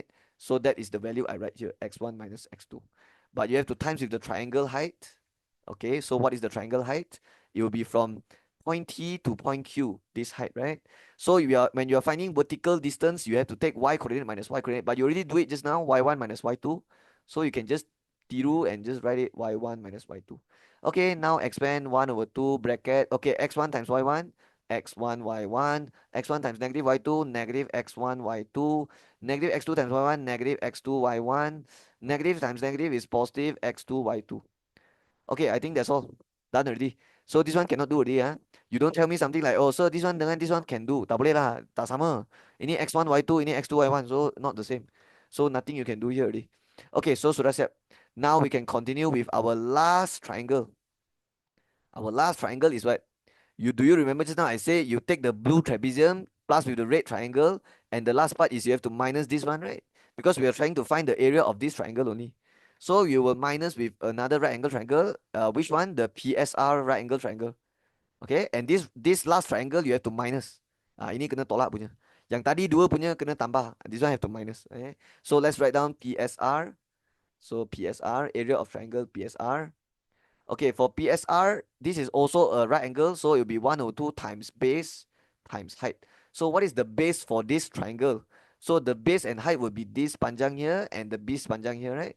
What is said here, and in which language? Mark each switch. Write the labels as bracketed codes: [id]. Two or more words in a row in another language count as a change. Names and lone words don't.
[en] So that is the value I write here, x1 minus x2. But you have to times with the triangle height. Okay, so what is the triangle height? It will be from point T to point Q, this height, right? So when you are finding vertical distance, you have to take y coordinate minus y coordinate, but you already do it just now, y1 minus y2. So you can just tiru and just write it y1 minus y2. Okay, now expand 1 over 2 bracket. Okay, x1 times y1, x1 y1, x1 times negative y2, negative x1 y2, negative x2 times y1, negative x2 y1, negative times negative is positive x2 y2. Okay, I think that's all. Done already. So this one cannot do already. You don't tell me something like, oh, sir, this one dengan this one can do. [ms] Tak boleh lah, tak sama. Ini x1, y2, ini x2, y1, [en] so not the same. So nothing you can do here already. [ms] Okay, so sudah siap. [en] Now we can continue with our last triangle. Our last triangle is what? Do you remember just now I say you take the blue trapezium plus with the red triangle, and the last part is you have to minus this one, right? Because we are trying to find the area of this triangle only. So you will minus with another right angle triangle. Which one? The PSR right angle triangle. Okay, and this last triangle you have to minus. [ms] Ini kena tolak punya. Yang tadi dua punya kena tambah. [en] This one have to minus. Okay, so let's write down PSR. So PSR, area of triangle PSR. Okay, for PSR, this is also a right angle, so it will be 1 over 2 times base times height. So what is the base for this triangle? So the base and height will be this panjang here and the base panjang here, right?